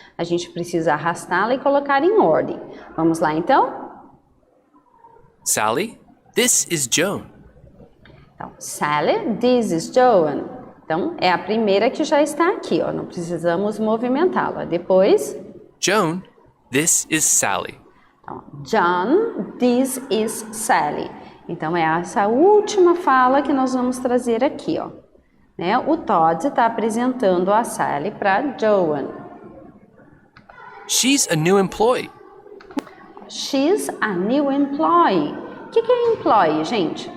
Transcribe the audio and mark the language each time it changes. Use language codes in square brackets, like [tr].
[pt] A gente precisa arrastá-la e colocar em ordem. Vamos lá então? [en] Sally, this is Joan. [pt] Então, [en] Sally, this is Joan. [pt] Então, é a primeira que já está aqui, ó. Não precisamos movimentá-la. Depois, [en] Joan, this is Sally. [pt] então, [en] John, this is Sally. [pt] Então, é essa última fala que nós vamos trazer aqui, ó. Né? O Todd está apresentando a Sally para Joan. [en] She's a new employee. She's a new employee. [pt] O que é employee, gente?